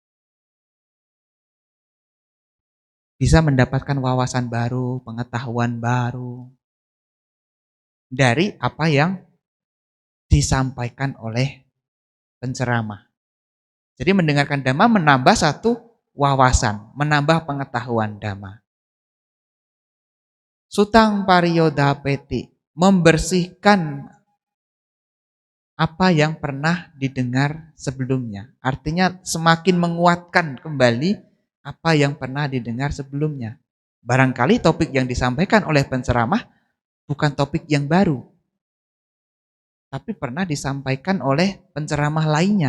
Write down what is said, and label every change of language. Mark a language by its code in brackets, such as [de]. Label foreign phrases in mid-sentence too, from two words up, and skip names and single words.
[id] Bisa mendapatkan wawasan baru, pengetahuan baru dari apa yang disampaikan oleh penceramah. Jadi mendengarkan dhamma menambah satu wawasan, menambah pengetahuan dhamma. [pi] Sutang pariyodapeti, [id] membersihkan apa yang pernah didengar sebelumnya. Artinya semakin menguatkan kembali apa yang pernah didengar sebelumnya. Barangkali topik yang disampaikan oleh penceramah bukan topik yang baru, tapi pernah disampaikan oleh penceramah lainnya.